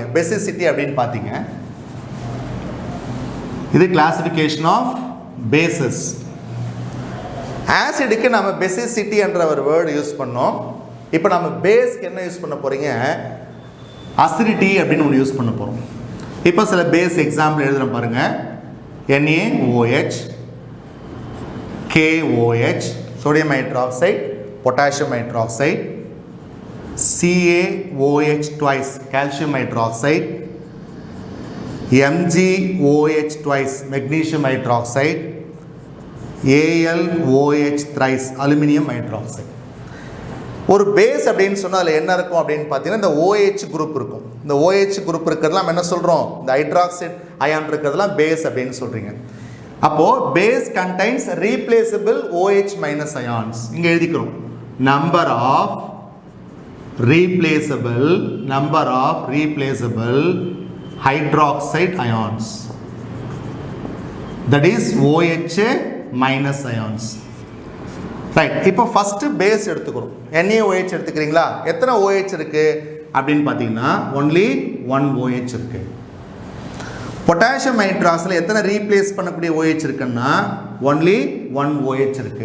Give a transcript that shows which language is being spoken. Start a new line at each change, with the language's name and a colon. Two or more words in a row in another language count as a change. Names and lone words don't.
Tamil: basicity அப்படின்னு பார்த்தீங்க. இது
English: classification of bases.
Tamil: ஆசிடுக்கு நம்ம basicity என்ற ஒரு
English: word use
Tamil: பண்ணோம். இப்போ நம்ம பேஸ்க்கு என்ன யூஸ் பண்ண போகிறீங்க? அசிடிட்டி அப்படின்னு ஒன்று யூஸ் பண்ண போகிறோம். இப்போ சில
English: base example
Tamil: எழுதுகிறேன் பாருங்கள்.
English: NaOH, KOH, sodium hydroxide, potassium hydroxide, CaOH twice, calcium hydroxide, MgOH twice magnesium hydroxide, AlOH thrice aluminum hydroxide.
Tamil: ஒரு பேஸ் அப்படின்னு சொன்னால் அதில் என்ன இருக்கும் அப்படின்னு பார்த்தீங்கன்னா இந்த OH குரூப் இருக்கும். இந்த OH குரூப் இருக்கிறதுலாம் என்ன சொல்கிறோம், இந்த
English: hydroxide ion
Tamil: இருக்கிறதுலாம் பேஸ் அப்படின்னு சொல்கிறீங்க. அப்போது
English: base contains replaceable OH minus ions.
Tamil: இங்கே எழுதிக்கிறோம்
English: number of replaceable hydroxide ions, that is OH minus ions.
Tamil: ரைட். இப்போ
English: first base
Tamil: எடுத்துக்கிறோம். NaOH எடுத்துக்கிறீங்களா? எத்தனை OH இருக்குது அப்படின்னு பார்த்தீங்கன்னா ஒன்லி 1 OH இருக்குது. பொட்டாசியம் ஹைட்ராக்சைடில் எத்தனை ரீப்ளேஸ் பண்ணக்கூடிய OH இருக்குன்னா ஒன்லி 1 OH இருக்குது.